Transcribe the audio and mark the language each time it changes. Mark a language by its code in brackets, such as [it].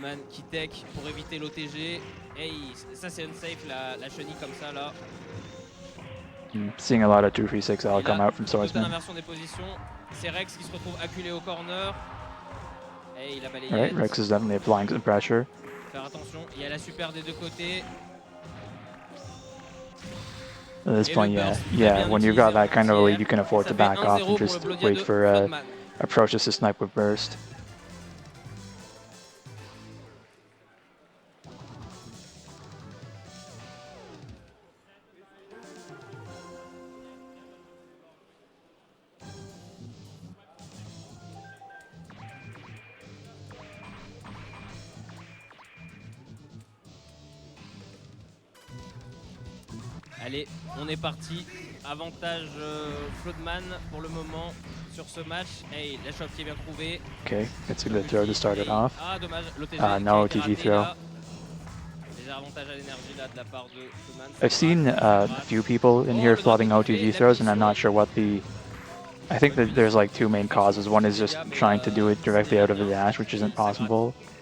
[fr] Qui tech pour éviter l'OTG. Ça c'est unsafe la chenille comme ça là. [en] Seeing a lot of 236L come out from Swordsman. [fr] C'est Rex qui se retrouve acculé au corner. Il a balayé. [en] Alright, Rex is definitely applying some pressure. [fr] faire attention. Il y a la super des deux côtés. [en] At this point, yeah, when you've got that kind of a lead, you can afford to back off and just wait for approaches to snipe with burst. [fr] Allez, on est parti. Avantage Floodman pour le moment sur ce match. Hey, la shot qui est bien trouvée. [en] Okay, it's a good throw to start it off. [fr] Ah, dommage. [en] No OTG throw. [fr] Déjà avantage à l'énergie là de la part de Floodman. [en] I've seen a few people in here flooding OTG throws, and I'm not sure what the... I think that there's like two main causes. One is just trying to do it directly out of the dash, which isn't possible.